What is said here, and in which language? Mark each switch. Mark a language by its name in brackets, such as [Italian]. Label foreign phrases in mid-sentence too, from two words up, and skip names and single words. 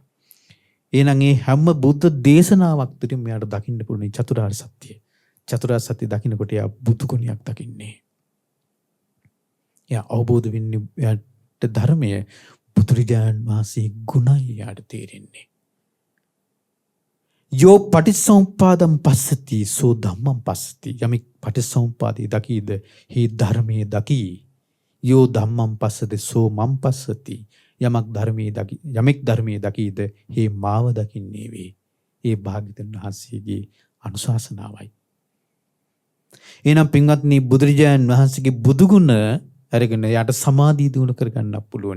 [Sinhala] එහෙනම් ඒ හැම බුද්ධ දේශනාවක් තුළින් මෙයාට දකින්න පුළුවන් චතුරාර්ය සත්‍යය. චතුරාර්ය සත්‍ය දකින්නකොට එයා බුදු ගුණයක් දකින්නේ. එයා අවබෝධ වෙන්නේ එයාට ධර්මය බුදුරජාණන් වහන්සේ ගුණයි යාට තේරෙන්නේ. [Pali] යෝ පටිච්චසමුප්පාදම් පස්සති සෝ ධම්මං පස්සති. [Sinhala] යමෙක් පටිච්චසමුප්පාදේ දකීද හි ධර්මයේ දකී. [Pali] යෝ ධම්මං පස්සති සෝ මං පස්සති. [Sinhala] යමෙක් ධර්මයේ දකීද හි මාව දකින්නේ වේ. ඒ භාග්‍යවතුන් වහන්සේගේ අනුශාසනාවයි. එහෙනම් පින්වත්නි බුදුරජාණන් වහන්සේගේ බුදු ගුණ අරගෙන යට සමාධිය දිනු කරගන්න පුළුවන්.